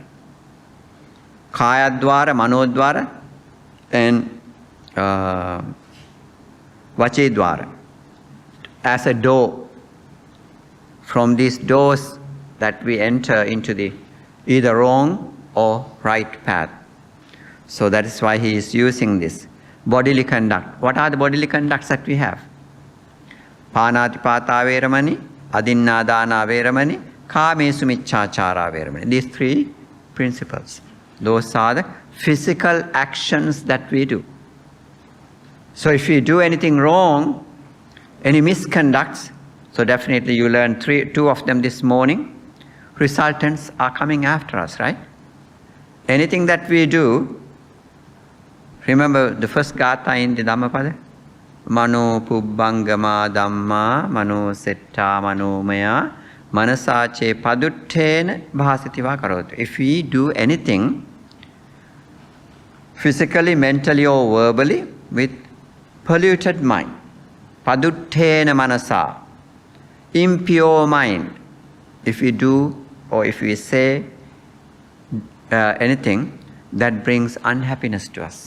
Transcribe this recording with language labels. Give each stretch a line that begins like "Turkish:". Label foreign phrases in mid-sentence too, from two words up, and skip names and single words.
Pali: Kayadwara, manodwara, and vachidwara.
English: As a door. From these doors that we enter into the either wrong or right path. So that is why he is using this. Bodily conduct. What are the bodily conducts that we have?
Pali: Panatipata veramani, adinnadana veramani, kamesu miccāchāra veramani.
English: These three principles. Those are the physical actions that we do. So if we do anything wrong, any misconducts, so definitely you learned two of them this morning. Resultants are coming after us, right? Anything that we do, remember the first gatha in the Dhammapada?
Pali: Mano pubbangama dhamma, mano setta manomaya, manasache paduttena bhasitiva karotu.
English: If we do anything, physically, mentally or verbally, with polluted mind,
Pali: paduttena manasa,
English: impure mind, if we do or if we say anything that brings unhappiness to us.